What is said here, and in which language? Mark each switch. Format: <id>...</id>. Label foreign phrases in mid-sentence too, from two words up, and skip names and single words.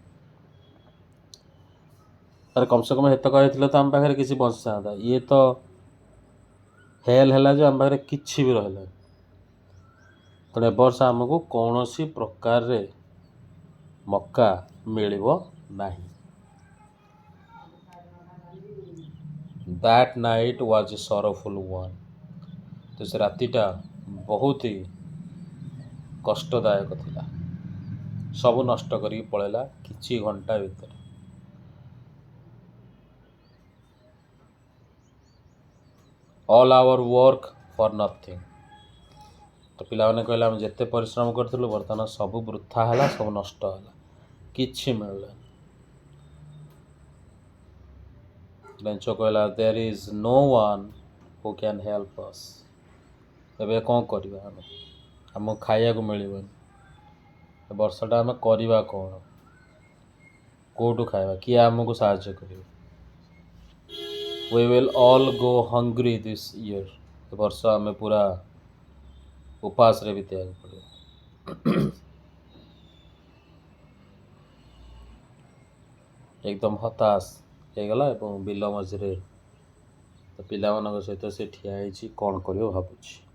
<or>ତାର କମ୍ ସେ କମ୍ ହେତକ ହେଇଥିଲେ ତ ଆମ ପାଖରେ କିଛି ବଞ୍ଚିଥାନ୍ତା। ଇଏ ତ ହେଲ୍ ହେଲା ଯେ ଆମ ପାଖରେ କିଛି ବି ରହିଲାନି। ତେଣୁ ଏ ବର୍ଷ ଆମକୁ କୌଣସି ପ୍ରକାରରେ ମକା ମିଳିବ ନାହିଁ।</or> <en>That night was a sorrowful one.</en> <or>ତ ସେ ରାତିଟା ବହୁତ ହି କଷ୍ଟଦାୟକ ଥିଲା। ସବୁ ନଷ୍ଟ କରିକି ପଳେଇଲା କିଛି ଘଣ୍ଟା ଭିତରେ।</or> <en>All our work for nothing.</en> <or>ତ ପିଲାମାନେ କହିଲେ ଆମେ ଯେତେ ପରିଶ୍ରମ କରିଥିଲୁ ବର୍ତ୍ତମାନ ସବୁ ବୃଥା ହେଲା, ସବୁ ନଷ୍ଟ ହେଲା, କିଛି ମିଳିଲାନି। ଲେଞ୍ଚ କହିଲା,</or> <en>there is no one who can help us.</en> <or>ଏବେ କ'ଣ କରିବା ଆମେ? ଆମକୁ ଖାଇବାକୁ ମିଳିବନି, ଏ ବର୍ଷଟା ଆମେ କରିବା କ'ଣ? କେଉଁଠୁ ଖାଇବା? କିଏ ଆମକୁ ସାହାଯ୍ୟ କରିବ?</or> <en>We will all go hungry this year.</en> <or>ଏ ବର୍ଷ ଆମେ ପୁରା ଉପାସରେ ବିତେଇବାକୁ ପଡ଼ିବ। ଏକଦମ ହତାଶ ହେଇଗଲା ଏବଂ ବିଲ ମଝିରେ ପିଲାମାନଙ୍କ ସହିତ ସେ ଠିଆ ହେଇଛି, କ'ଣ କରିବ ଭାବୁଛି।</or>